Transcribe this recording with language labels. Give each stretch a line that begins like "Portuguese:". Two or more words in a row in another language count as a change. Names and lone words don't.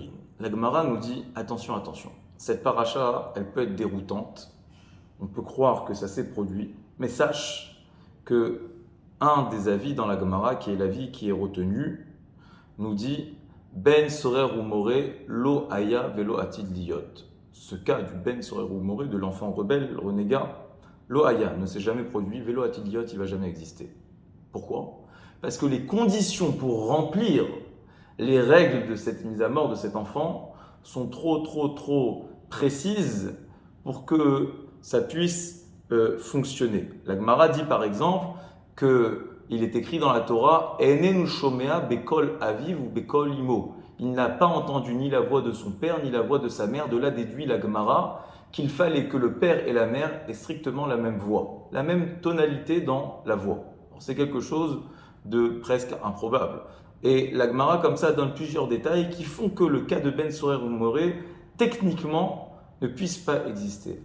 French: La Gemara nous dit attention, cette paracha, elle peut être déroutante, on peut croire que ça s'est produit, mais sache que un des avis dans la Gemara, qui est l'avis qui est retenu, nous dit Ben Sorer ou Moré,
Hebrew: lo aya velo atid liyot.
French: Ce cas du Ben Sorer ou Moré, de l'enfant rebelle, le renégat,
Hebrew: lo aya
French: ne s'est jamais produit,
Hebrew: velo atid liyot,
French: il ne va jamais exister. Pourquoi? Parce que les conditions pour remplir les règles de cette mise à mort de cet enfant sont trop précises pour que ça puisse fonctionner. La Gemara dit par exemple qu'il est écrit dans la Torah «
Hebrew: Enenu shomea bekol aviv ou bekol imo ».
French: Il n'a pas entendu ni la voix de son père ni la voix de sa mère. De là déduit la Gemara qu'il fallait que le père et la mère aient strictement la même voix, la même tonalité dans la voix. C'est quelque chose de presque improbable. Et la Gemara, comme ça, donne plusieurs détails qui font que le cas de Ben Sorer ou Moré, techniquement, ne puisse pas exister.